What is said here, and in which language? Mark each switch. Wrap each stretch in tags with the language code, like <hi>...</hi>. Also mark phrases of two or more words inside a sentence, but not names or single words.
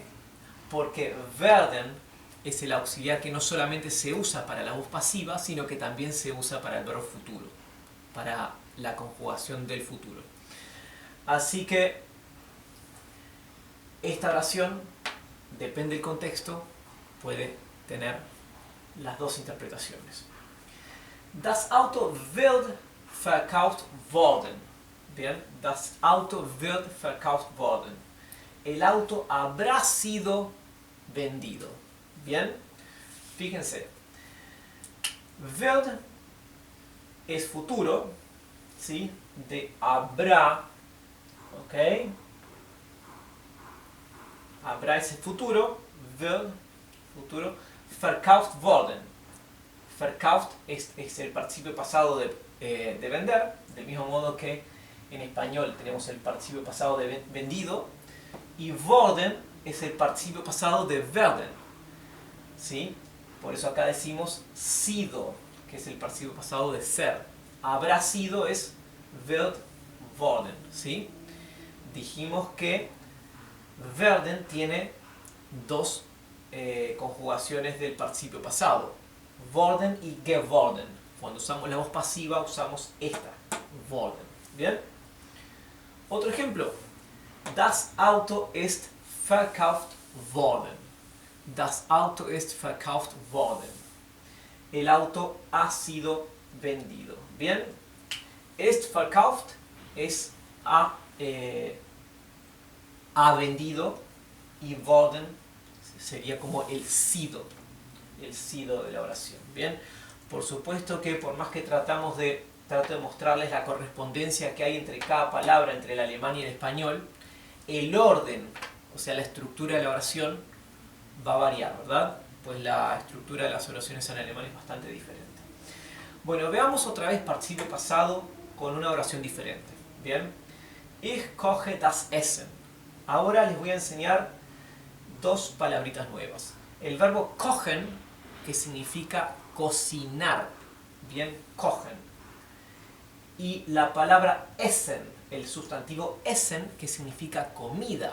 <es>Porque werden es el auxiliar que no solamente se usa para la voz pasiva, sino que también se usa para el verbo futuro, para la conjugación del futuro. Así que esta oración, depende del contexto, puede tener las dos interpretaciones.</es> <de>Das Auto wird verkauft worden. Bien, das Auto wird verkauft worden.</de> <es>El auto habrá sido vendido. Bien, fíjense. Wird es futuro, ¿sí? De habrá, ¿ok? Habrá ese futuro,</es> <de>wird, futuro, verkauft worden.</de> <es>Verkauft es el participio pasado de vender, del mismo modo que en español tenemos el participio pasado de vendido, y worden es el participio pasado de werden. ¿Sí? Por eso acá decimos sido, que es el participio pasado de ser. Habrá sido es</es> <de>wird worden.</de> <es>¿Sí? Dijimos que werden tiene dos conjugaciones del participio pasado, worden y geworden. Cuando usamos la voz pasiva usamos esta, worden. ¿Bien? Otro ejemplo.</es> <de>Das Auto ist verkauft worden. Das Auto ist verkauft worden.</de> <es>El auto ha sido vendido. ¿Bien?</es> <de>Ist verkauft</de> <es>es ha vendido, y worden sería como el sido de la oración. Bien, por supuesto que por más que trato de mostrarles la correspondencia que hay entre cada palabra, entre el alemán y el español, el orden, o sea la estructura de la oración va a variar, ¿verdad? Pues la estructura de las oraciones en alemán es bastante diferente. Bueno, veamos otra vez participio pasado con una oración diferente. Bien,</es> <de>ich koche das Essen.</de> <es>Ahora les voy a enseñar dos palabritas nuevas. El verbo kochen, que significa cocinar. Bien, kochen. Y la palabra essen, el sustantivo essen, que significa comida.</es>